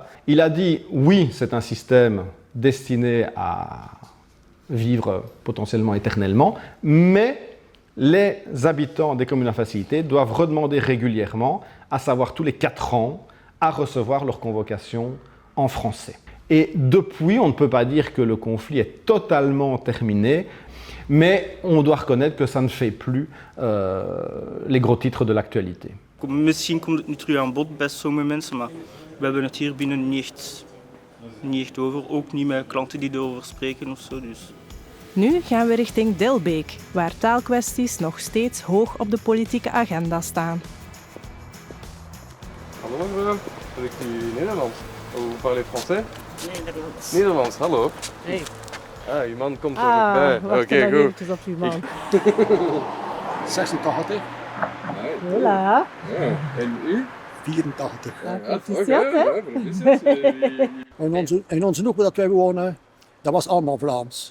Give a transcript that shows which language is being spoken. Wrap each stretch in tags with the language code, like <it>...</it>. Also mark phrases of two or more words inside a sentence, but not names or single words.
<fr>Il a dit oui, c'est un système destiné à vivre potentiellement éternellement, mais les habitants des communes à facilité doivent redemander régulièrement, à savoir tous les 4 ans, à recevoir leur convocation en français. Et depuis, on ne peut pas dire que le conflit est totalement terminé, mais on doit reconnaître que ça ne fait plus les gros titres de l'actualité.</fr> <nl>Misschien komt het nu terug aan bod bij sommige mensen, maar we hebben het hier binnen niet echt over. Ook niet met klanten die erover spreken of zo. Dus. Nu gaan we richting Dilbeek, waar taalkwesties nog steeds hoog op de politieke agenda staan. Hallo mevrouw, spreekt u Nederlands?</nl> <fr>Vous parlez français?</fr> <nl>Nederlands. Nederlands, hallo. Hey. Ah, uw man komt er bij. Oké, goed. Even op uw man. 86. Voilà. Ja. En u? 84. Proficiat, hè? En onze hoek dat wij wonen, dat was allemaal Vlaams.</nl>